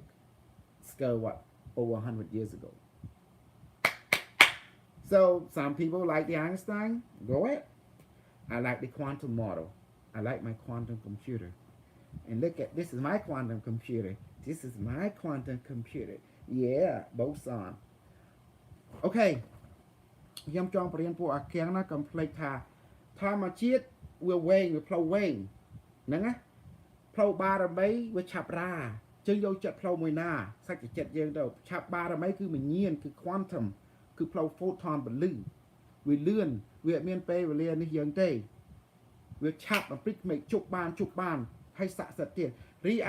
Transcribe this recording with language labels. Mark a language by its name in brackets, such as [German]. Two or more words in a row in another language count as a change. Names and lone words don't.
[English] Discovered what? Over 100 years ago. So some people like the Einstein. Go ahead. I like the quantum model. I like my quantum computer. And look at, this is my quantum computer. This is my quantum computer. Yeah, both on. Okay. [Khmer] ខ្ញុំចង់បរៀនពួកអាគាំងណាកុំភ្លេចថាធម្មជាតិវាវែងវាផ្លូវវែងហ្នឹងណាផ្លូវបារមីវាឆាប់រាចឹងយកចិត្តផ្លូវមួយណាសាច់ចិត្តយើងទៅឆាប់បារមីគឺវិញ្ញាណគឺ quantum គឺផ្លូវ photon ពលឺវាលឿនវាអត់មានពេលវេលានេះយើងទេវាឆាប់បំព្រិចក្មេកជប់បានហើយស័ក្តិសិទ្ធិទៀតរីឯ